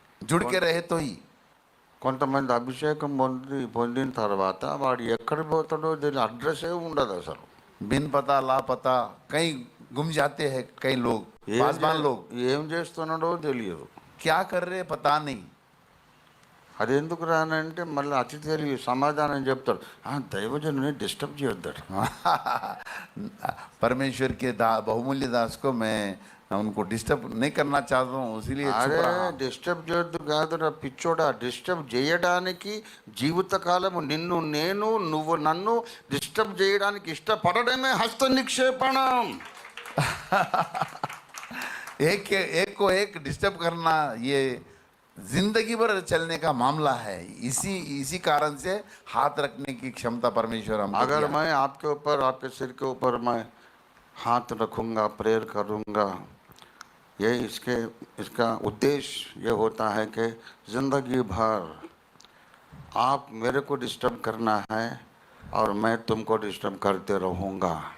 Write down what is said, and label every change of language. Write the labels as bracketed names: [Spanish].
[Hindi] जुड़ के रहे तो ही. [Telugu] కొంతమంది అభిషేకం పొందిన తర్వాత వాడు ఎక్కడ పోతాడో తెలియదు, అడ్రస్సే ఉండదు అసలు. [Hindi] बिन पता लापता कहीं गुम जाते हैं कई लोग, पासवान लोग. [Telugu] ఏం చేస్తున్నాడో తెలియదు. [Hindi] क्या कर रहे पता नहीं. [Telugu] అది ఎందుకు రానంటే మళ్ళీ అతి తెలివి సమాధానం చెప్తాడు, దైవజనుని డిస్టర్బ్ చేయొద్దాడు. [Hindi] परमेश्वर के बहुमूल्य दास को मैं उनको डिस्टर्ब नहीं करना चाहता हूँ, इसीलिए चुप [Telugu] అరే [Hindi] रहा. [Telugu] డిస్టర్బ్ చేయొద్దు కాదురా పిచ్చోడా, డిస్టర్బ్ చేయడానికి జీవితకాలము నిన్ను నేను నువ్వు నన్ను డిస్టర్బ్ చేయడానికి ఇష్టపడడమే హస్త నిక్షేపణం. [Hindi] एक को एक डिस्टर्ब करना ये जिंदगी भर चलने का मामला है. इसी कारण से हाथ रखने की क्षमता परमेश्वर हमको अगर दिया. मैं आपके ऊपर, आपके सिर के ऊपर मैं हाथ रखूंगा, प्रेयर करूंगा, ये इसका उद्देश्य ये होता है कि ज़िंदगी भर आप मेरे को डिस्टर्ब करना है और मैं तुमको डिस्टर्ब करते रहूँगा.